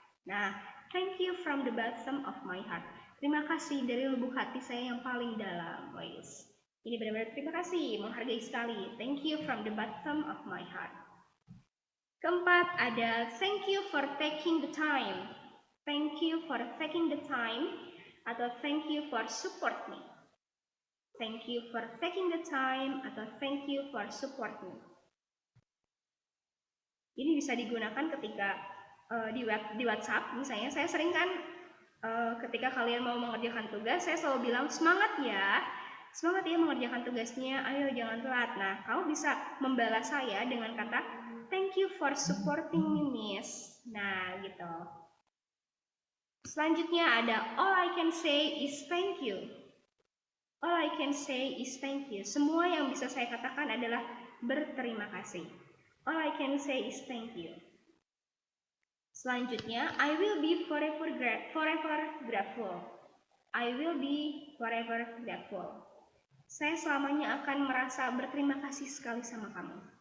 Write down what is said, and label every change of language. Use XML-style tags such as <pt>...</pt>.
<en>Nah, thank you from the bottom of my heart.</en> <id>Terima kasih dari lubuk hati saya yang paling dalam, guys. Ini benar-benar terima kasih, menghargai sekali.</id> <en>Thank you from the bottom of my heart.</en> <id>Keempat ada</id> <en>thank you for taking the time. Thank you for taking the time atau thank you for support me. Thank you for taking the time atau thank you for support me.</en> <id>Ini bisa digunakan ketika di WhatsApp, misalnya saya sering kan ketika kalian mau mengerjakan tugas, saya selalu bilang semangat ya mengerjakan tugasnya, ayo jangan telat. Nah, kamu bisa membalas saya dengan kata</id> <en>thank you for supporting me, Miss.</en> <id>Nah, gitu. Selanjutnya ada</id> <en>all I can say is thank you. All I can say is thank you.</en> <id>Semua yang bisa saya katakan adalah berterima kasih.</id> <en>All I can say is thank you. Selanjutnya, I will be forever grateful. I will be forever grateful.</en> <id>Saya selamanya akan merasa berterima kasih sekali sama kamu.</id>